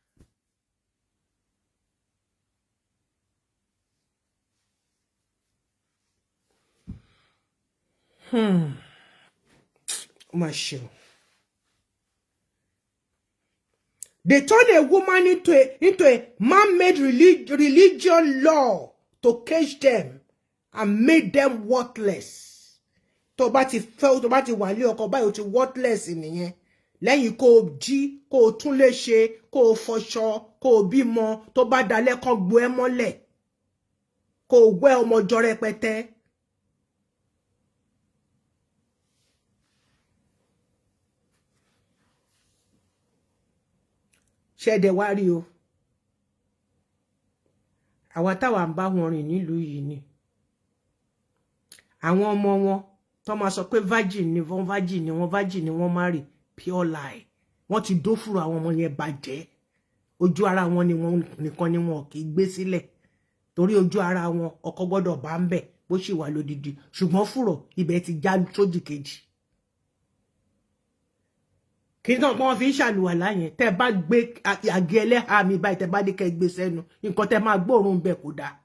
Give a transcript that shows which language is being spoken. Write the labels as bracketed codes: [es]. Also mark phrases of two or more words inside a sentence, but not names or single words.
[en] Mashallah. They turn a woman into a man-made religion law to cage them and make them worthless. [yo] Tó bá ti fẹ́, tó bá ti wà lé ọkọ báyìí, ó ti worthless nìyẹn. Lẹ́yìn kó jí, kó tún lè ṣe, kó fọṣọ, kó bímọ, tó bá dalẹ́ kó gbo ẹ́ mọ́lẹ̀, kó wẹ́ ọmọ jọ rẹpẹtẹ. Ṣẹ̀dẹ̀ wá rí o. Àwa táwa ń bá wọn rìn nílùú yìí ni. Àwọn ọmọ wọn tó máa sọ pé virgin ni wọ́n marry, [en] pure lie. [yo] Wọ́n ti dófùrù àwọn ọmọ yẹn bàjẹ́. Ojú ara wọn ni wọ́n nìkan ni wọ́n kì í gbé sílẹ̀. Torí ojú ara wọn ọkọ gbọ́dọ̀ bá ń bẹ̀ bó ṣì wà lódìdí. Ṣùgbọ́n fùrọ̀ ibẹ̀ ti já sódì kejì. Kí náà wọ́n fi ń ṣàlùwàlá yẹn, tẹ́ bá gbé àgé ẹlẹ́hà mi báyìí, tẹ́ bá ní kẹ́ gbé sẹ́nu, nǹkan tẹ́ máa gbóòórùn bẹ̀ kò dáa.